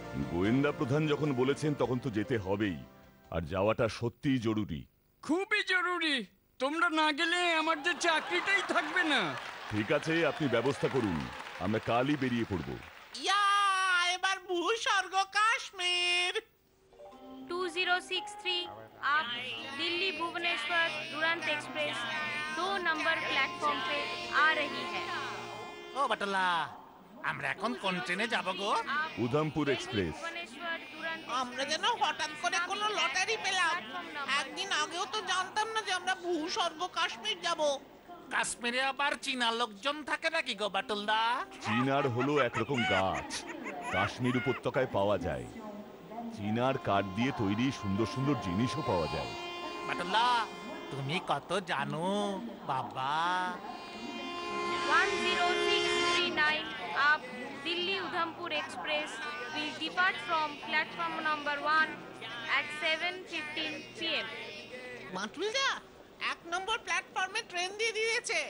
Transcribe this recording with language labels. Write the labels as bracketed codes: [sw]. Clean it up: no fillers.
[bn] গোয়েন্দা প্রধান যখন বলেছেন তখন তো যেতে হবেই, আর যাওয়াটা সত্যিই জরুরি। খুবই জরুরি। তোমরা না গেলে আমার যে চাকরিটাই থাকবে না। ঠিক আছে, আপনি ব্যবস্থা করুন, আমরা কালই বেরিয়ে পড়ব। ইয়া, এবার ভূস্বর্গ কাশ্মীর। [hi] 2063 आप Delhi Bhubaneswar दुरंत express 2 number platform पे आ रही है। [bn] ও বাটলা, আমরা এখন কোন ট্রেনে যাব গো? উধামপুর এক্সপ্রেস। আমরা যেন হঠাৎ করে কোনো লটারি পেলাম। একদিন আগেও তো জানতাম না যে আমরা ভূস্বর্গ কাশ্মীর যাব। কাশ্মীরে আবার চীনা লোকজন থাকে নাকি গো বাটুলদা? চিনার হলো একরকম গাছ, কাশ্মীর উপত্যকায় পাওয়া যায়। চিনার কাঠ দিয়ে তৈরি সুন্দর সুন্দর জিনিসও পাওয়া যায়। বাটুলদা, তুমি কত জানো বাবা। [en] 10639 up Delhi Udhampur express will depart from platform number 1 at 7:15 PM। [bn] বাটুলদা, 1 নম্বর প্ল্যাটফর্মে ট্রেন দিয়ে দিয়েছে।